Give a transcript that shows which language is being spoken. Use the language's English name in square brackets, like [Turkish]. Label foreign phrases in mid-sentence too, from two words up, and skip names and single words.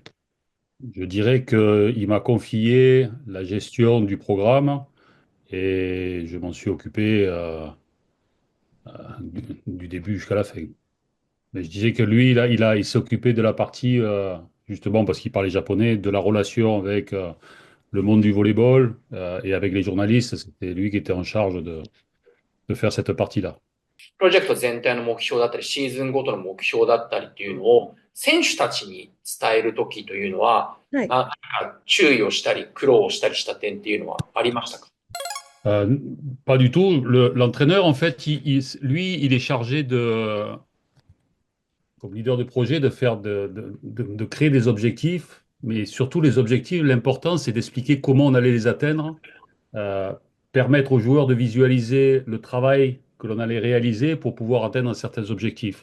[French] Je dirais qu'il m'a confié la gestion du programme et je m'en suis occupé du début jusqu'à la fin. Mais je disais que lui, il s'est occupé de la partie, justement parce qu'il parlait japonais, de la relation avec le monde du volleyball et avec les journalistes. C'était lui qui était en charge de faire cette partie-là. [Japanese] プロジェクト全体の目標だったり、シーズンごとの目標だったりっていうのを選手たちに伝えるときというのは、はい。何か注意をしたり、苦労をしたりした点っていうのはありましたか？ [French] Euh, Pas du tout. L'entraîneur, en fait, lui, il est chargé comme leader de projet, de faire de créer des objectifs, mais surtout les objectifs, l'important, c'est d'expliquer comment on allait les atteindre, euh, permettre aux joueurs de visualiser le travail que l'on allait réaliser pour pouvoir atteindre certains objectifs.